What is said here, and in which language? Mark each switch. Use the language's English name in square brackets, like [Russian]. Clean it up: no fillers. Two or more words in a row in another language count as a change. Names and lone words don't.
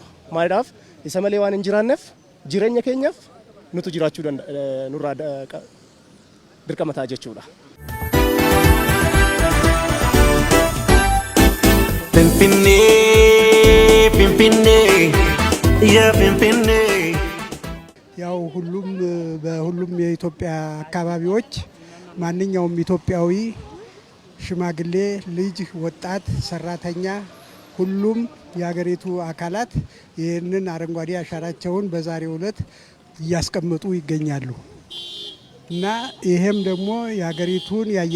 [Oromo] Maaliidhaaf isa malee waan hin jiraanneef jireenya keenyaaf nutu jiraachuu nurraa dirqama ta'a jechuudha. finfiinne finfiinne yaa finfiinne [Amharic] ያው በሁሉም የኢትዮጵያ አካባቢዎች ማንኛውም ኢትዮጵያዊ ሽማግሌ ልጅ ወጣት ሰራተኛ ሁሉም የሀገሪቱ አካላት ይህንን አረንጓዴ አሻራቸውን በዛሬው ዕለት እያስቀመጡ ይገኛሉ እና ይሄም ደግሞ የሀገሪቱን የአየር